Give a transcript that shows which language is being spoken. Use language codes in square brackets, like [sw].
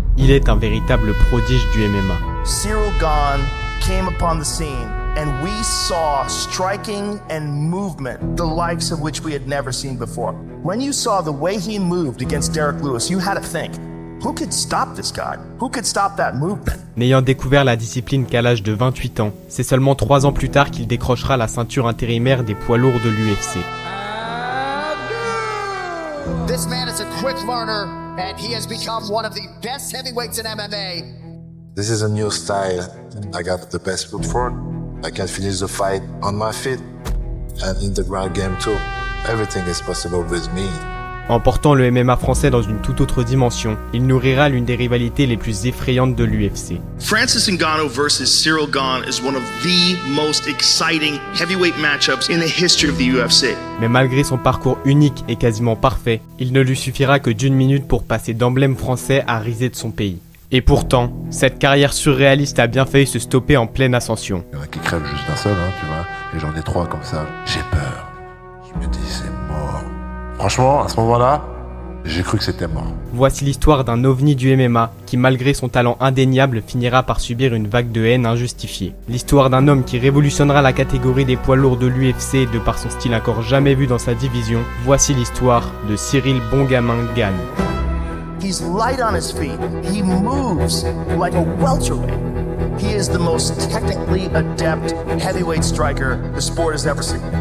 [fr] il est un véritable prodige du MMA. [en] Ciryl Gane came upon the scene and we saw striking and movement, the likes of which we had never seen before. When you saw the way he moved against Derek Lewis, you had to think, who could stop this guy? Who could stop that movement? [fr] N'ayant découvert la discipline qu'à l'âge de 28 ans, c'est seulement 3 ans plus tard qu'il décrochera la ceinture intérimaire des poids lourds de l'UFC. [en] This man is a quick learner and he has become one of the best heavyweights in MMA. This is a new style. I got the best foot forward. I can finish the fight on my feet and in the ground game too. Everything is possible with me. [fr] En portant le MMA français dans une toute autre dimension, il nourrira l'une des rivalités les plus effrayantes de l'UFC. [en] Francis Ngannou versus Ciryl Gane is one of the most exciting heavyweight matchups in the history of the UFC. [fr] Mais malgré son parcours unique et quasiment parfait, il ne lui suffira que d'1 minute pour passer d'emblème français à risée de son pays. Et pourtant, cette carrière surréaliste a bien failli se stopper en pleine ascension. Il y en a qui crèvent juste d'un seul, tu vois, et j'en ai 3 comme ça. J'ai peur. Je me dis, c'est mort. Franchement, à ce moment-là, j'ai cru que c'était mort. Voici l'histoire d'un ovni du MMA qui, malgré son talent indéniable, finira par subir une vague de haine injustifiée. L'histoire d'un homme qui révolutionnera la catégorie des poids lourds de l'UFC de par son style encore jamais vu dans sa division. Voici l'histoire de Ciryl Bongamin Gane. [en] He's light on his feet. He moves like a welterweight. He is the most technically adept heavyweight striker the sport has ever seen.